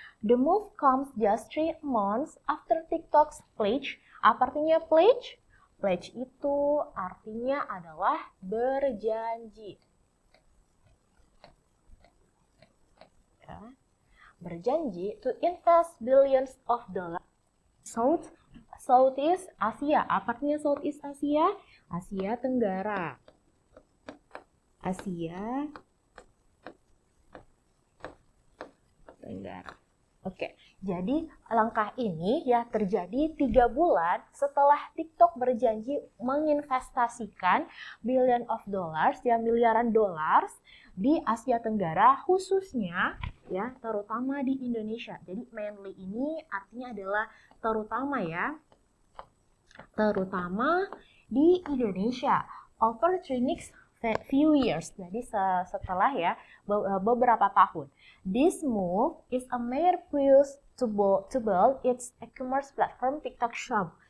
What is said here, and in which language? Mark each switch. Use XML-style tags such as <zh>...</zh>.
<en>The move comes just 3 months after TikTok's pledge.</en> <id>Apa artinya pledge? Pledge itu artinya adalah berjanji. Ya. Berjanji</id> <en>to invest billions of dollars Southeast Asia.</en> <id>Apa artinya Southeast Asia? Asia Tenggara. Asia Tenggara. Oke, jadi langkah ini ya terjadi 3 bulan setelah TikTok berjanji menginvestasikan</id> <en>billion of dollars</en> <id>ya miliaran dolar di Asia Tenggara khususnya ya terutama di Indonesia. Jadi mainly ini artinya adalah terutama ya, terutama di Indonesia</id> <en>over the next few years.</en> <id>Jadi setelah ya beberapa tahun.</id> <en>This move is a major push to build its e-commerce platform TikTok Shop.</en>